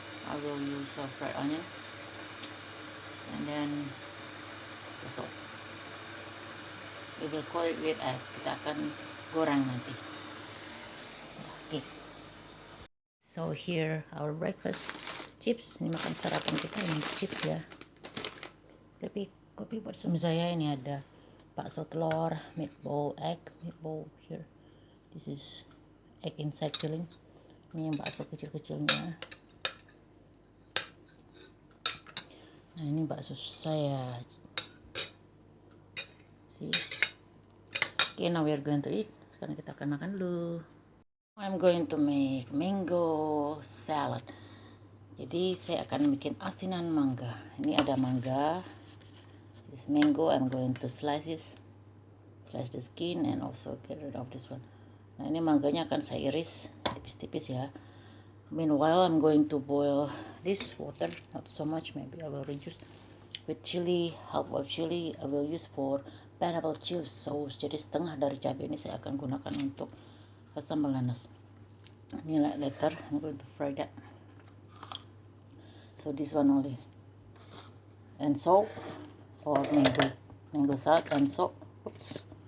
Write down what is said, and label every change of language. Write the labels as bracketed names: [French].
[English] I will use fried onion and then the salt. We will coat it with egg. [Indonesian] Kita akan goreng nanti. [English] Okay. So here our breakfast chips. [Indonesian] Ini makan sarapan kita, ini chips ya. Tapi kopi buat suami saya ini ada bakso telur, [English] meatball egg, meatball here. This is egg inside filling. [Indonesian] Ini yang bakso kecil-kecilnya. Nah ini bakso saya. [English] See? Okay, now we are going to eat. [Indonesian] Sekarang kita akan makan dulu. [English] I'm going to make mango salad. [Indonesian] Jadi saya akan bikin asinan mangga. Ini ada mangga. [English] This mango I'm going to slice the skin and also get rid of this one. [Indonesian] Nah ini mangganya akan saya iris tipis-tipis ya. [English] Meanwhile I'm going to boil this water, not so much, maybe I will reduce, with chili, half of chili I will use for pineapple chili sauce. [Indonesian] Jadi setengah dari cabai ini saya akan gunakan untuk sambal nanas. Ini [English] later I'm going to fry that. So this one only, and salt for mango salad and salt. Oops.